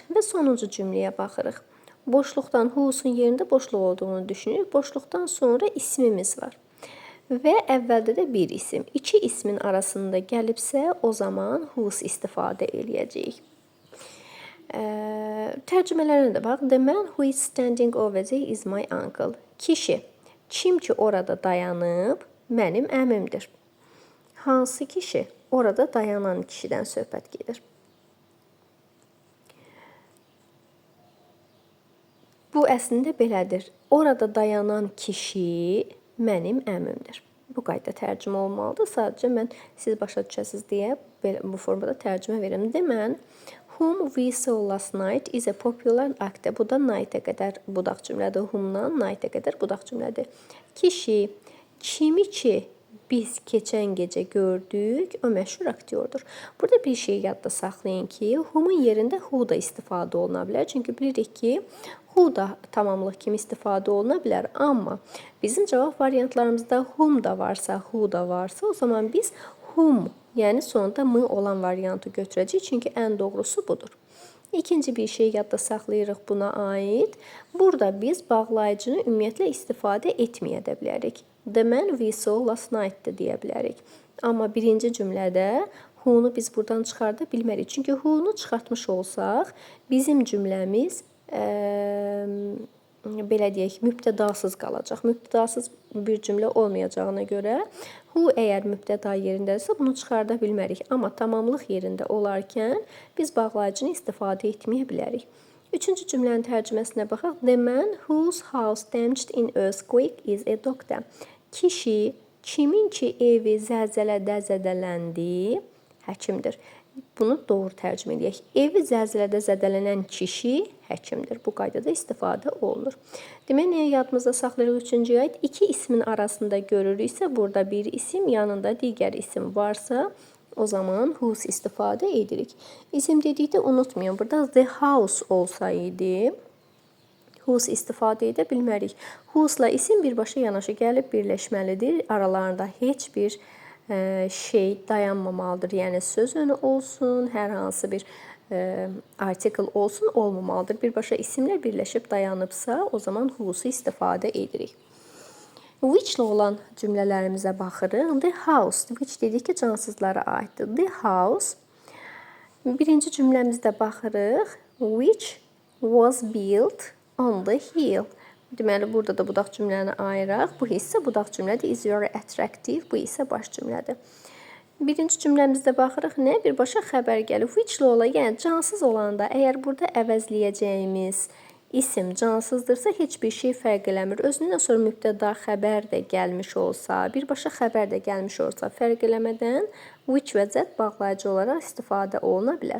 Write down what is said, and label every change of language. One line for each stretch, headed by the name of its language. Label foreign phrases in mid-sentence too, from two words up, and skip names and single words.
Azerbaijani: Və sonuncu cümləyə baxırıq. Boşluqdan who's-un yerində boşluq olduğunu düşünürük. Boşluqdan sonra ismimiz var. Və əvvəldə də bir isim. İki ismin arasında gəlibsə, o zaman whose istifadə eləyəcəyik. Tərcümələrine də bax.
English: The man who is standing over there is my uncle.
Azerbaijani: Kişi, kim ki orada dayanıb, mənim əmimdir. Hansı kişi? Orada dayanan kişidən söhbət gedir. Bu əslində belədir. Orada dayanan kişi mənim əmimdir. Bu qayda tərcümə olmalıdır. Sadəcə mən siz başa düşəsiniz deyə bu formada tərcümə verirəm. Demən,
English: whom we saw last night is a popular actor.
Azerbaijani: Bu da night-ə qədər budaq cümlədir. Whom-dan night-ə qədər budaq cümlədir. Kişi, kimi ki biz keçən gecə gördük, o məşhur aktyordur. Burada bir şey yadda saxlayın ki, whom-un yerində who da istifadə oluna bilər. Çünki bilirik ki, who da tamamlıq kimi istifadə oluna bilər. Amma bizim cavab variantlarımızda whom da varsa, who da varsa, o zaman biz whom, yəni sonunda m olan variantı götürəcəyik. Çünki ən doğrusu budur. İkinci bir şey yadda saxlayırıq buna aid. Burada biz bağlayıcını ümumiyyətlə istifadə etməyə də bilərik.
English: The man we saw last night
Azerbaijani: deyə bilərik. Amma birinci cümlədə who-nu biz buradan çıxarda bilmərik. Çünki who-nu çıxartmış olsaq, bizim cümləmiz belə deyək, mübtədasız qalacaq. Mübtədasız bir cümlə olmayacağına görə who əgər mübtəda yerindədirsə bunu çıxarda bilmərik. Amma tamamlıq yerində olarkən biz bağlayıcını istifadə etməyə bilərik. Üçüncü cümlənin tərcüməsinə baxaq.
English: The man whose house damaged in earthquake is a doctor.
Azerbaijani: Kişi, kimin ki evi zəlzələdə zədələndi, həkimdir. Bunu doğru tərcümə edək. Evi zəlzələdə zədələnən kişi həkimdir. Bu qaydada istifadə olunur. Demək, nəyə yadımızda saxlayırıq üçüncüyə aid? İki ismin arasında görürüksə, burada bir isim, yanında digər isim varsa, o zaman whose istifadə edirik. İsim dedikdə unutmayın. Burada
English: the house
Azerbaijani: olsaydı, whose istifadə edə bilmərik. Whose-la isim birbaşa yanaşı gəlib birləşməlidir. Aralarında heç bir şey dayanmamalıdır. Yəni söz önü olsun, hər hansı bir artikel olsun, olmamalıdır. Birbaşa isimlər birləşib dayanıbsa, o zaman whose istifadə edirik. Which-la olan cümlələrimizə baxırıq.
English: The house, which
Azerbaijani: dedik ki, cansızlara aiddir.
English: The house,
Azerbaijani: birinci cümləmizdə baxırıq.
English: Which was built on the hill.
Azerbaijani: Deməli, burada da budaq cümləni ayıraq. Bu hissə budaq cümlədir.
English: Is very attractive.
Azerbaijani: Bu isə baş cümlədir. Birinci cümləmizdə baxırıq. Nə? Birbaşa xəbər gəlir. Which-la olan, yəni cansız olanda, əgər burada əvəzləyəcəyimiz isim cansızdırsa heç bir şey fərq eləmir. Özündən sonra mübtəda xəbər də gəlmiş olsa, birbaşa xəbər də gəlmiş olsa, fərq eləmədən which və z bağlayıcı olaraq istifadə oluna bilər.